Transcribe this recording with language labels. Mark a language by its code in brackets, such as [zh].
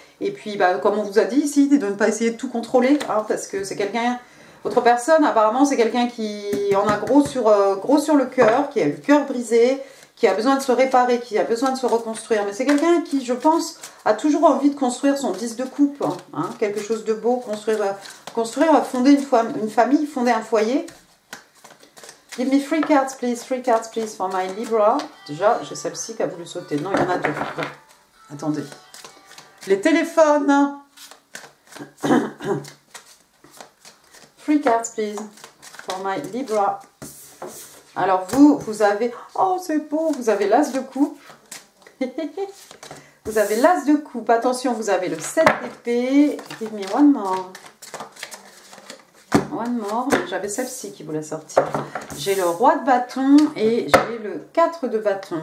[fr] Et puis, comme on vous a dit ici, de ne pas essayer de tout contrôler, hein, parce que c'est quelqu'un, votre personne, apparemment, c'est quelqu'un qui en a gros sur le cœur, qui a le cœur brisé, qui a besoin de se réparer, qui a besoin de se reconstruire. Mais c'est quelqu'un qui, je pense, a toujours envie de construire son 10 de coupe, hein, quelque chose de beau, construire, fonder une famille, fonder un foyer. [en] Give me 3 cards, please, for my Libra. [fr] Déjà, j'ai celle-ci qui a voulu sauter. Non, il y en a 2. Bon, attendez. Les téléphones. [en] 3 cards, please, for my Libra. [fr] Alors, vous avez... Oh, c'est beau, vous avez l'as de coupe. Vous avez l'as de coupe. Attention, vous avez le 7 d'épée. Give me one more. One more. J'avais celle-ci qui voulait sortir. J'ai le roi de bâton et j'ai le 4 de bâton.